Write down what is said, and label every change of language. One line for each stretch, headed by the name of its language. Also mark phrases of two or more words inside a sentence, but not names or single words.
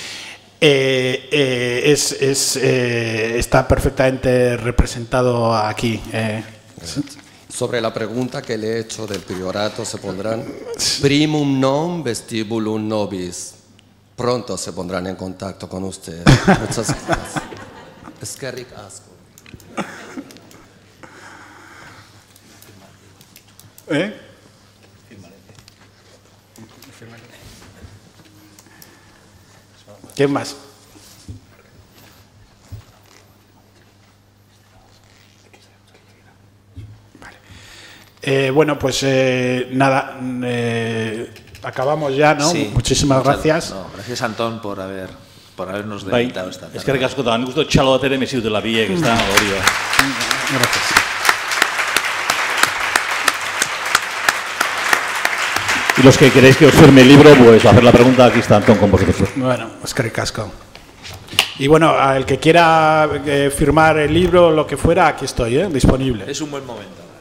Spanish: Está perfectamente representado aquí. Sobre la pregunta que le he hecho del priorato, se pondrán primum non vestibulum nobis. Pronto se pondrán en contacto con usted. Muchas gracias.
Basque: Eskerrik asko.
Spanish: ¿Quién más? Bueno, pues nada, acabamos ya, ¿no? Sí, Muchísimas gracias. No, gracias, Antón, por habernos deleitado esta tarde. Es que
Basque: asko da, nik uste txalo bat ere mesiut dela biek, ez da, hori.
Spanish: Gracias. Y los que queréis que os firme el libro, pues hacer la pregunta, aquí está Antón con vosotros.
Basque: Bueno, eskerrik asko.
Spanish: Y bueno, al que quiera firmar el libro, lo que fuera, aquí estoy, disponible. Es un buen momento.